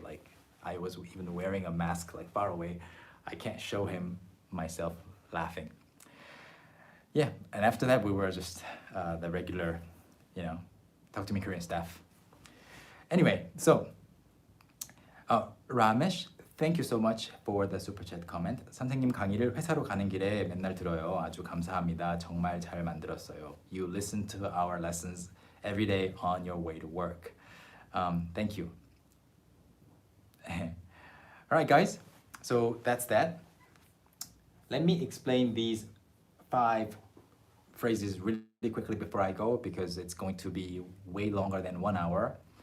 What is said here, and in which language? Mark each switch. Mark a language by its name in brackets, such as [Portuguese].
[English] Like I was even wearing a mask like far away. I can't show him myself laughing. Yeah, and after that we were just the regular, Talk to Me Korean staff. Anyway, so Ramesh, thank you so much for the super chat comment. [Korean] 선생님 강의를 회사로 가는 길에 맨날 들어요. 아주 감사합니다. 정말 잘 만들었어요. [English] You listen to our lessons every day on your way to work. Thank you. All right, guys. So that's that. Let me explain these 5 phrases really quickly before I go, because it's going to be way longer than 1 hour.